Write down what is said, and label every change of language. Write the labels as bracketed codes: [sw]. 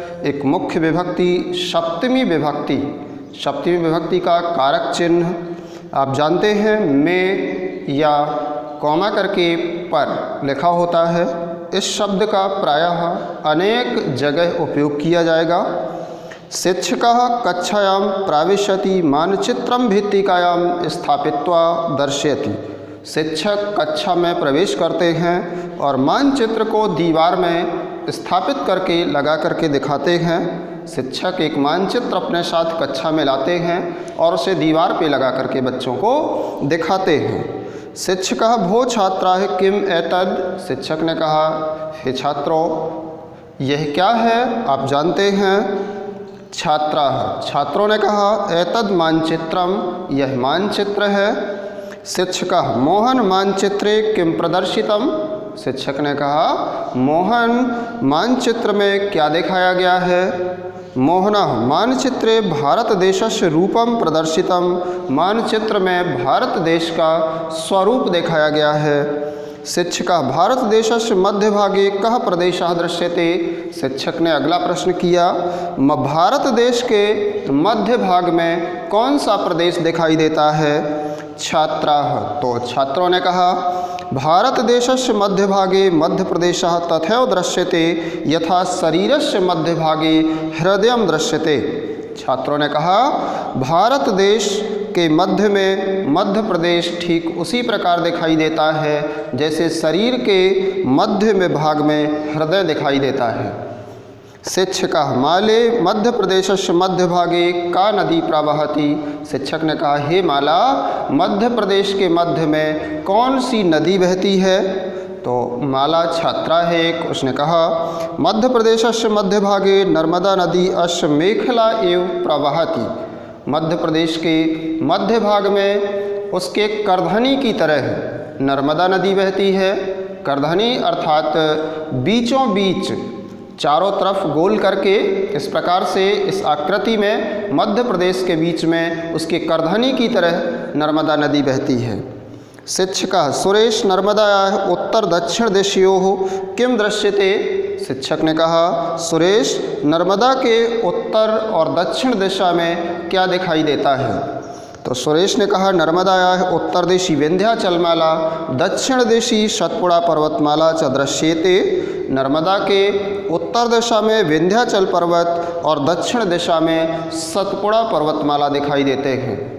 [hi] एक मुख्य विभक्ति, सप्तमी विभक्ति। सप्तमी विभक्ति का कारक चिन्ह आप जानते हैं, में या कॉमा करके पर लिखा होता है। इस शब्द का प्रायः अनेक जगह उपयोग किया जाएगा। [sa] शिक्षकः कक्षायां प्रविशति मानचित्रं भित्तिकायां स्थापित्वा दर्शयति। [hi] शिक्षक कक्षा में प्रवेश करते हैं और मानचित्र को दीवार में स्थापित करके लगा करके दिखाते हैं। शिक्षक एक मानचित्र अपने साथ कक्षा में लाते हैं और उसे दीवार पे लगा करके बच्चों को दिखाते हैं। [sa] शिक्षकः भो छात्राः किम एतद्। [hi] शिक्षक ने कहा, हे छात्रों, यह क्या है, आप जानते हैं। छात्रों ने कहा, [sa] एतद् मानचित्रम, [hi] यह मानचित्र है। [sa] शिक्षकः मोहन मानचित्रे किम प्रदर्शितम। [hi] शिक्षक ने कहा, मोहन मानचित्र में क्या दिखाया गया है। [sa] मोहनः मानचित्रे भारत देशस्य रूपम प्रदर्शितम। [hi] मानचित्र में भारत देश का स्वरूप दिखाया गया है। [sa] शिक्षकः भारत देशस्य मध्यभागे कः प्रदेशः दृश्यते। [hi] शिक्षक ने अगला प्रश्न किया, भारत देश के मध्य भाग में कौन सा प्रदेश दिखाई देता है। [sa] छात्राः, [hi] तो छात्रों ने कहा, [sa] भारत देशस्य मध्यभागे मध्य प्रदेशः तथैव दृश्यते यथा शरीरस्य मध्यभागे हृदयं दृश्यते। [hi] छात्रों ने कहा, भारत देश के मध्य में मध्य प्रदेश ठीक उसी प्रकार दिखाई देता है जैसे शरीर के मध्य में भाग में हृदय दिखाई देता है। [sa] शिक्षकः माले मध्य प्रदेशस्य मध्य भागे का नदी प्रवहति। [hi] शिक्षक ने कहा, हे माला, मध्य प्रदेश के मध्य में कौन सी नदी बहती है। तो माला छात्रा है एक, उसने कहा, [sa] मध्य प्रदेशस्य मध्य भागे नर्मदा नदी अस्य मेखला एव प्रवहति। [hi] मध्य प्रदेश के मध्य भाग में उसके करधनी की तरह नर्मदा नदी बहती है। करधनी अर्थात बीचों बीच चारों तरफ गोल करके इस प्रकार से इस आकृति में मध्य प्रदेश के बीच में उसके करधनी की तरह नर्मदा नदी बहती है। [sa] शिक्षकः सुरेश नर्मदायाः उत्तर दक्षिण दिशयोः किम दृश्यते। [hi] शिक्षक ने कहा, सुरेश, नर्मदा के उत्तर और दक्षिण दिशा में क्या दिखाई देता है। तो सुरेश ने कहा, [sa] नर्मदायाः उत्तर दिशि विंध्याचलमाला दक्षिण दिशि सतपुड़ा पर्वतमाला च दृश्यते। [hi] नर्मदा के उत्तर दिशा में विंध्याचल पर्वत और दक्षिण दिशा में सतपुड़ा पर्वतमाला दिखाई देते हैं।